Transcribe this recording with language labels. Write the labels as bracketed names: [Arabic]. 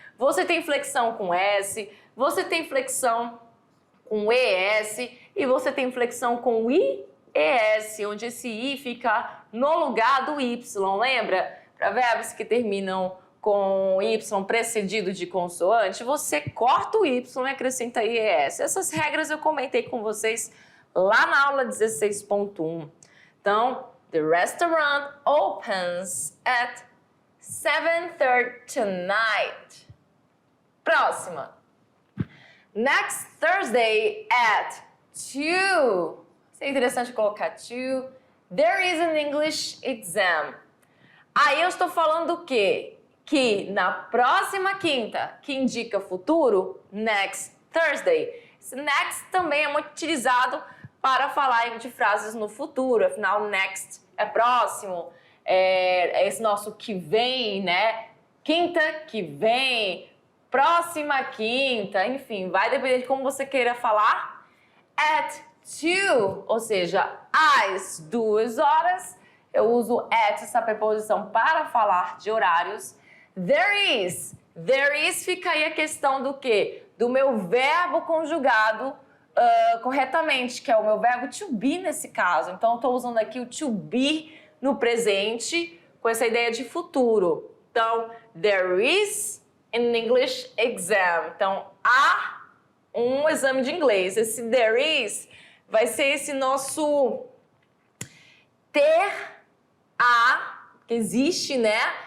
[Portuguese] Você tem flexão com S, você tem flexão com ES e você tem flexão com IES, onde esse I fica no lugar do Y, lembra? Para verbos que terminam com Y precedido de consoante, você corta o Y e acrescenta IES. Essas regras eu comentei com vocês lá na aula 16.1. [English] Então, the restaurant opens at 7:30 tonight. Próxima. Next Thursday at 2. [Portuguese] Isso é interessante colocar 2. [English] There is an English exam. [Portuguese] Aí eu estou falando do quê? Que na próxima quinta, que indica futuro, [English] next Thursday. [Portuguese] Esse next também é muito utilizado para falar de frases no futuro. Afinal, next é próximo. É esse nosso que vem, né? Quinta que vem, próxima quinta, enfim, vai depender de como você queira falar. At 2, ou seja, às 2 horas. Eu uso at, essa preposição, para falar de horários. [English] There is. There is [Portuguese] fica aí a questão do quê? Do meu verbo conjugado corretamente, que é o meu verbo to be nesse caso. Então, eu estou usando aqui o to be no presente com essa ideia de futuro. [English] Então, there is an English exam. [Portuguese] Então, há um exame de inglês. Esse there is vai ser esse nosso ter que existe, né?